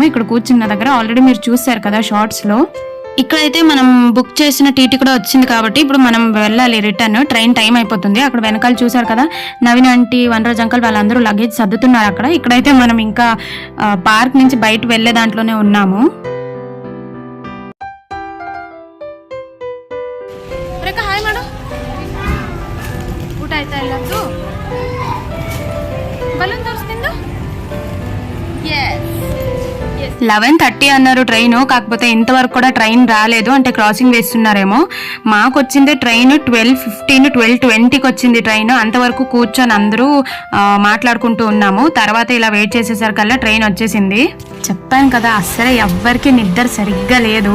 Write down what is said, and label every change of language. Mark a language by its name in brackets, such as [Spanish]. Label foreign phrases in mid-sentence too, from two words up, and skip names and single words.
[Telugu] ఇక్కడ కూర్చున్న దగ్గర ఆల్రెడీ మీరు చూసారు కదా షార్ట్స్లో. ఇక్కడైతే మనం బుక్ చేసిన టీటీ కూడా వచ్చింది కాబట్టి ఇప్పుడు మనం వెళ్ళాలి రిటర్న్. ట్రైన్ టైం అయిపోతుంది. అక్కడ వెనకాల చూసారు కదా నవీన్ ఆంటీ, వనరాజ్ అంకల్ వాళ్ళందరూ లగేజ్ సర్దుతున్నారు అక్కడ. ఇక్కడైతే మనం ఇంకా పార్క్ నుంచి బయట వెళ్ళే దాంట్లోనే ఉన్నాము. హాయ్ మేడం, [Kannada] ಊಟ ಆಯ್ತಾ ಎಲ್ಲದ್ದು? ಬಲೂನ್ ತೋರಿಸ್ತಿಂದು? [Telugu] 11:30 అన్నారు ట్రైన్, కాకపోతే ఇంతవరకు కూడా ట్రైన్ రాలేదు, అంటే క్రాసింగ్ వేస్తున్నారేమో. మాకు వచ్చింది ట్రైన్ 12:15, 12:20కి వచ్చింది ట్రైన్. అంతవరకు కూర్చొని అందరూ మాట్లాడుకుంటూ ఉన్నాము. తర్వాత ఇలా వెయిట్ చేసేసరికల్లా ట్రైన్ వచ్చేసింది. చెప్పాను కదా, అస్సలు ఎవ్వరికి నిద్ర సరిగ్గా లేదు.